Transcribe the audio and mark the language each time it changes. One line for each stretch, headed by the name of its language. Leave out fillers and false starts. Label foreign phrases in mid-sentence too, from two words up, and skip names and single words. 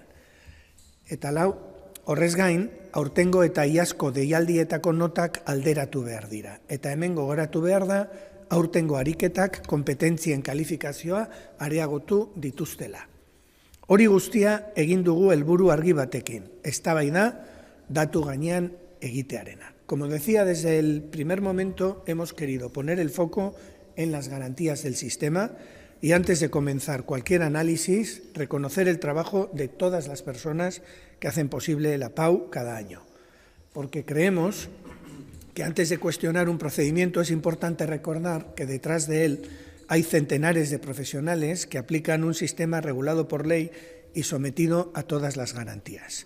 Basque: Eta 4, horrez gain, aurtengo eta iazko deialdietako notak alderatu behar dira. Eta hemen gogoratu behar da, aurtengo ariketak kompetentzien kalifikazioa areagotu dituztela. Hori guztia egin dugu helburu argi batekin. Eztabaida datu gainean egitearena.
Spanish: Como decía, desde el primer momento hemos querido poner el foco en las garantías del sistema y antes de comenzar cualquier análisis, reconocer el trabajo de todas las personas que hacen posible la PAU cada año. Porque creemos que antes de cuestionar un procedimiento es importante recordar que detrás de él hay centenares de profesionales que aplican un sistema regulado por ley y sometido a todas las garantías.